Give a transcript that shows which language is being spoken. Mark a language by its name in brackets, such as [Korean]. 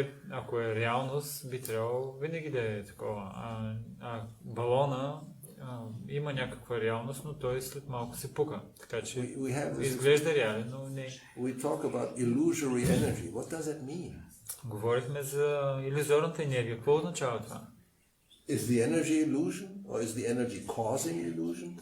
[Bulgarian] Ако е реалност, би трябвало винаги да е такова. Балона има някаква реалност, но той след малко се пука. Така че изглежда реален, но не. [English] We talk about illusory energy. What does that mean? [Bulgarian] Говорихме за илюзорната енергия. Какво означава това? [English] Is the energy illusion, or is the energy causing illusion?